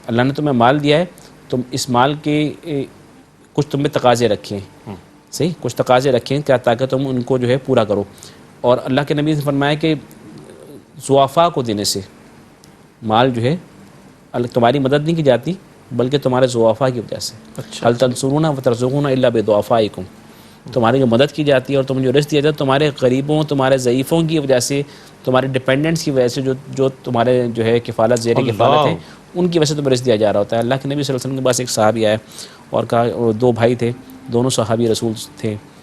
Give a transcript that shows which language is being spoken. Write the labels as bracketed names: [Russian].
[Urdu] اللہ نے تمہیں مال دیا ہے، تم اس مال کے کچھ تم میں تقاضے رکھے ہیں. صحیح. کچھ تقاضے رکھیں کیا تاکہ تم ان کو جو ہے پورا کرو. اور اللہ کے نبی نے فرمایا کہ ضعفاء کو دینے سے مال جو ہے تمہاری مدد نہیں کی جاتی بلکہ تمہارے ضعفاء کی وجہ سے. [Arabic] هل تنصرون وترزقون الا بضعفائکم. [Urdu] تمہاری جو مدد کی جاتی ہے اور تمہیں جو رزق دیا جاتا ہے تمہارے غریبوں، تمہارے ضعیفوں کی وجہ سے، تمہارے ڈپینڈنٹس کی وجہ سے، جو تمہارے جو ہے کفالت زیر کفالت ہیں ان کی وجہ سے تمہیں رزق دیا جا رہا ہوتا ہے. اللہ کے نبی صلی اللہ علیہ وسلم کے پاس ایک صحابی آیا اور کہا، دو بھائی تھے، دونوں صحابی رسول تھے.